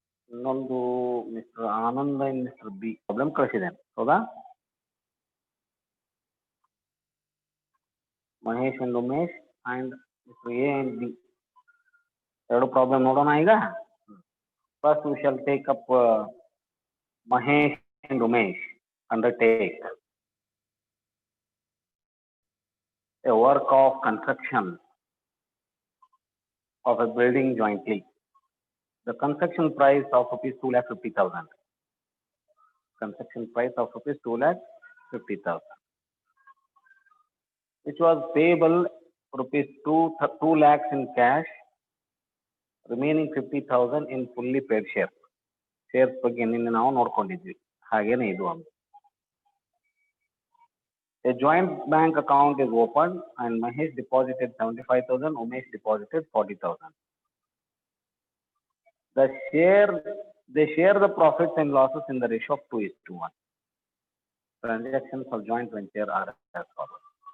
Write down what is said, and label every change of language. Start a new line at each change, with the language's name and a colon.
Kannada: ಇನ್ನೊಂದು mister Anand and mister B problem ಕಳಿಸಿದೆ, ಹೌದಾ? Mahesh and Umesh and mister A and B ಎರಡು problem ನೋಡೋಣ ಈಗ.
English: First we shall take up Mahesh and Umesh undertake a work of construction of a building jointly. The construction price of rupees 2,50,000. Construction price of rupees 2,50,000, which was payable rupees 2 lakhs in cash, remaining 50,000 in fully paid share.
Kannada: Shares ಬಗ್ಗೆ ನಿನ್ನೆ ನಾವು ನೋಡ್ಕೊಂಡಿದ್ವಿ, ಹಾಗೇನೆ ಇದು ಒಂದು.
English: A joint bank account is opened and Mahesh deposited 75,000, Umesh deposited 40,000. They share the profits and losses in the ratio of 2:1. Transactions of joint venture are as follows.